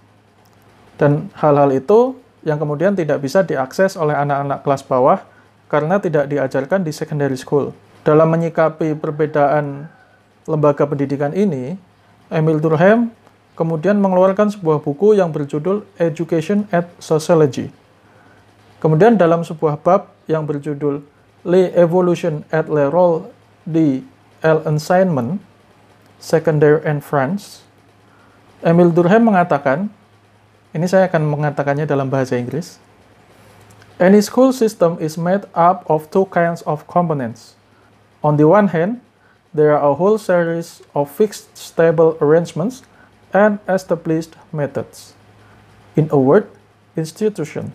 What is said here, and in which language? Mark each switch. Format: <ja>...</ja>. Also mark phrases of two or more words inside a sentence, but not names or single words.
<id>Dan hal-hal itu yang kemudian tidak bisa diakses oleh anak-anak kelas bawah karena tidak diajarkan di</id> <en>secondary school.</en> <id>Dalam menyikapi perbedaan lembaga pendidikan ini, Emile Durkheim kemudian mengeluarkan sebuah buku yang berjudul Education and Sociology. Kemudian dalam sebuah bab yang berjudul L'Evolution et le rôle de l'enseignement, Secondary and France, Emile Durkheim mengatakan, ini saya akan mengatakannya dalam bahasa Inggris.</id> <en>Any school system is made up of two kinds of components. On the one hand, there are a whole series of fixed stable arrangements and established methods. In a word, institution.</en>